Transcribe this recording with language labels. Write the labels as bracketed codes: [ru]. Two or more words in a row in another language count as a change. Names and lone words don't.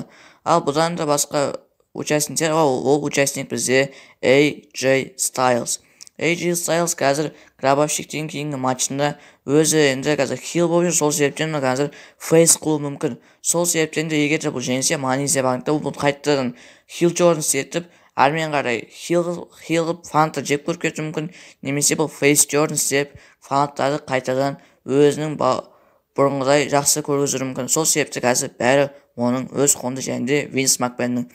[kk] Ал бұдан да басқа участниктер, ол участник бізде AJ Styles. AJ Styles қазір гробовщиктен кейінгі матчында өзі енді қазір хил болып жүр. Сол себептен қазір фейс қылуы мүмкін. Сол себептен де егер бұл жеңсе, Money in the Bank'та бұл қайтадан [en] heel turn [kk] істетіп, әрмен қарай хил қылып фанаттар жеп көріп кетуі мүмкін. Немесе бұл [en] face turn [kk] істеп, фанаттарды қайтадан өзінің бұрынғыдай жақсы көргізуі мүмкін. Сол себепті қазір бәрі оның өз қолында, және де Винс Макменнің.